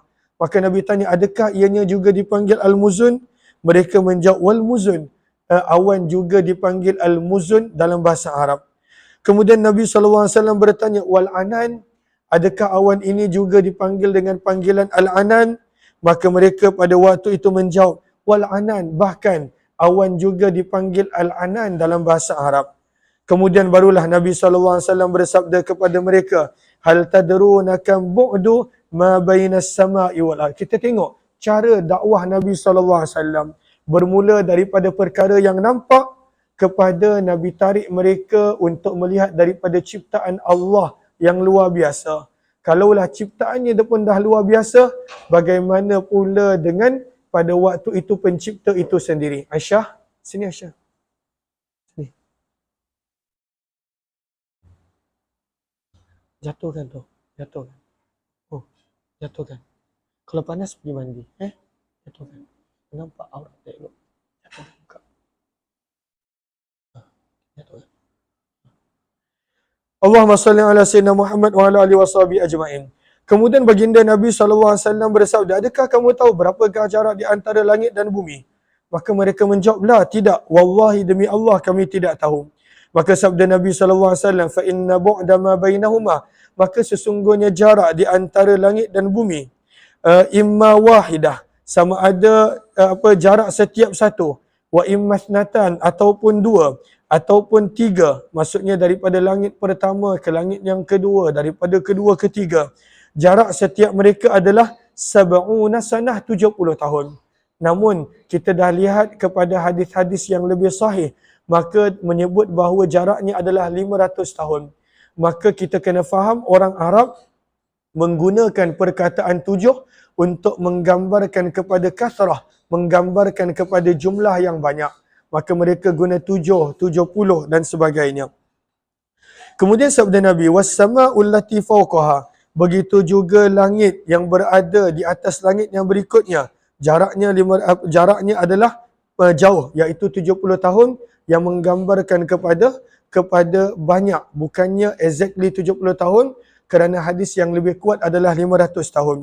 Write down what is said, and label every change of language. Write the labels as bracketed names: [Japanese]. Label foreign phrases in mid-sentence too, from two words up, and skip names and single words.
[Malay] Maka Nabi tanya, adakah ianya juga dipanggil al-muzun? Mereka menjawab, [Arabic] والمزن. [Malay] Awan juga dipanggil al-muzun dalam bahasa Arab. Kemudian Nabi SAW bertanya, [Arabic] والعنان, [Malay] adakah awan ini juga dipanggil dengan panggilan al-anan? Maka mereka pada waktu itu menjawab, [Arabic] والعنان, [Malay] bahkan awan juga dipanggil al-anan dalam bahasa Arab. Kemudian barulah Nabi SAW bersabda kepada mereka, [Arabic] هل تدرون كم بعد ما بين السماء والأرض. [Malay] Kita tengok cara dakwah Nabi SAW. Bermula daripada perkara yang nampak kepada Nabi tarik mereka untuk melihat daripada ciptaan Allah yang luar biasa. Kalaulah ciptaannya pun dah luar biasa, bagaimana pula dengan pada waktu itu pencipta itu sendiri. Aisyah, sini Aisyah. Sini. Jatuhkan tu. Jatuhkan. Oh, jatuhkan. Kalau panas pergi mandi. Jatuhkan. Nampak aurat tak elok. Jatuhkan. Buka. Jatuhkan. [Arabic] اللهم صل على سيدنا محمد وعلى آله وصحبه أجمعين. [Malay] Kemudian baginda Nabi SAW bersabda, adakah kamu tahu berapakah jarak di antara langit dan bumi? Maka mereka menjawab, la, tidak. Wallahi, demi Allah kami tidak tahu. Maka sabda Nabi SAW, [Arabic] فإن بعد ما بينهما, [Malay] maka sesungguhnya jarak di antara langit dan bumi, [Arabic] إما واحدة, [Malay] sama ada jarak setiap satu, [Arabic] وإما اثنتان, [Malay] ataupun dua, ataupun tiga, maksudnya daripada langit pertama ke langit yang kedua, daripada kedua ke tiga. Jarak setiap mereka adalah 70 sanah, 70 tahun. Namun kita dah lihat kepada hadis-hadis yang lebih sahih, maka menyebut bahawa jaraknya adalah 500 tahun. Maka kita kena faham orang Arab menggunakan perkataan 7 untuk menggambarkan kepada kasrah, menggambarkan kepada jumlah yang banyak. Maka mereka guna 7, 70 dan sebagainya. Kemudian sabda Nabi, [Arabic] والسماء التي فوقها, [Malay] begitu juga langit yang berada di atas langit yang berikutnya. Jaraknya adalah jauh, iaitu 70 tahun, yang menggambarkan kepada banyak, bukannya exactly 70 tahun, kerana hadis yang lebih kuat adalah 500 tahun.